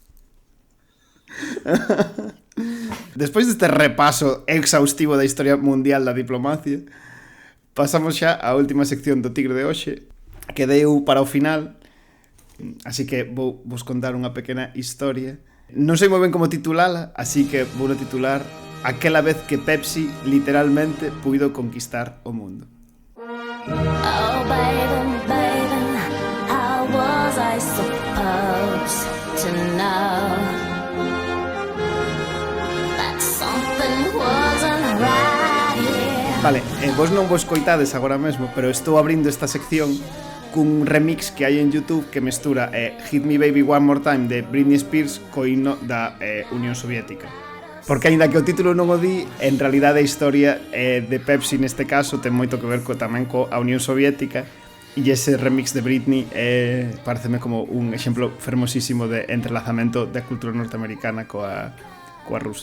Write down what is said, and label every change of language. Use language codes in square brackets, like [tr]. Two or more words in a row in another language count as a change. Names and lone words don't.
[gl] Despois deste repaso exhaustivo da historia mundial da diplomacia, pasamos xa á última sección do Tigre de hoxe, que deu para o final. Así que vou vos contar unha pequena historia. Non sei moi ben como titulala, así que vou titular Aquela vez que Pepsi literalmente puido conquistar o mundo. [en] Oh baby, baby, how was I supposed to know that something wasn't right here? [gl] Vale, vos non vos coitades agora mesmo, pero estou abrindo esta sección cun remix que hai en YouTube que mestura Hit Me Baby One More Time de Britney Spears co himno da Unión Soviética. Porque aínda que o título non o di, en realidade a historia de Pepsi neste caso ten moito que ver tamén coa Unión Soviética, e ese remix de Britney pareceme como un exemplo fermosísimo de entrelazamento da cultura norteamericana coa rusa.